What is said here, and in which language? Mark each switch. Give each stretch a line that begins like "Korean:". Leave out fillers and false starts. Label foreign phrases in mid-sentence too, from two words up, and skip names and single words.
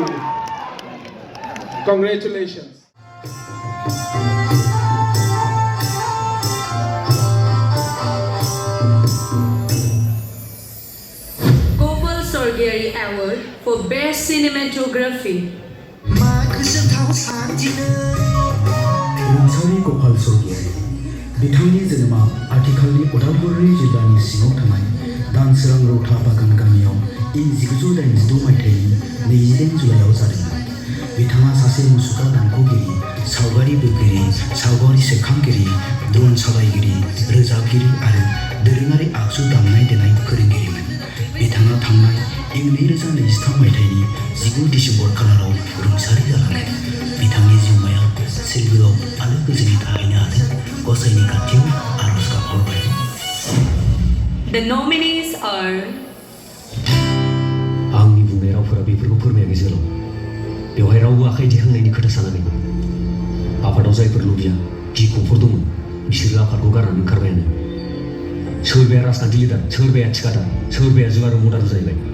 English: Congratulations. Muchahary Award for Best Cinematography.
Bodo: रुंसारि गपाल स्वर्गियारि बिथांनि जोनोमा आथिखालनि उदालगुरि जिल्लानि सिङाव थानाय दानसोरां रौता बागान गामियाव इं 1986 मायथाइनि 28 जुलाइयाव जादोंमोन। बिथाङा सासे मुसुखा दानख'गिरि, सावगारि बोगिरि, सावगारि सेबखांगिरि, ड्रन सालायगिरि, रोजाबगिरि आरो दोरोङारि आगजु दामनाय देनाय फोरोंगिरिमोन। बिथाङा थांनाय इं 2023 मायथाइनि 19 डिसेम्बर खालाराव रुंसारि जालाङो। बिथांनि जिउमाया सोरगोआव आलो गोजोनै थाहैनो हाथों गसाइनि खाथियाव आरज गाबहरबाय।
English: The nominees are
Bodo: आंनि बुंनाय रावफोरा बेफोरखौ फोरमायाखै जोलाव। बेवहाय रावबो आखाइ दिखांनायनि खोथा सानाखै। आफादाव जायफोर लुबैया गिख्रंफोर दंमोन बिसोरो आफादखौ गारनानै ओंखारबायानो। सोरबाया राजखान्थि लिडार, सोरबाया थिखादार, सोरबाया जुगारु मदारु जाहैबाय।